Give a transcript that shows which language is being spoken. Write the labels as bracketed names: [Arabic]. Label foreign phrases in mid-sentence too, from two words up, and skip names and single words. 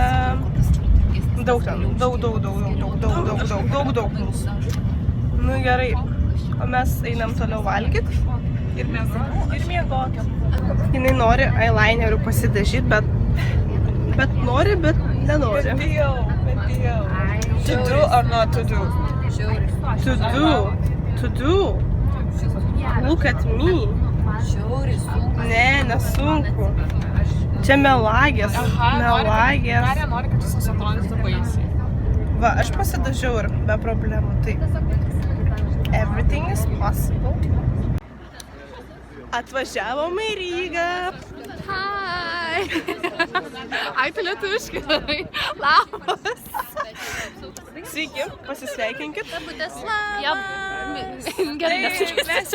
[Lithuanian] Daug ten, daug mūsų. Nu gerai, o mes einam toliau valgyt ir miegot. Jinai nori eyelinerių pasidažyti, bet nori, bet nenori. Bet bijau. [English] To do or not to do? To do. Look at me. [Lithuanian] Ne, nesunku. Čia melagės. Melagės. Nori, kad visas atrodytų baisiai. Va, aš pasidažiau ir be problemų. Tai [English] everything is possible. [Lithuanian] Atvažiavom į Rygą. Hi! Ai, tu lietuviškai darai. Labas! Sveiki, pasisveikinkit. Gerai, nesakysiu.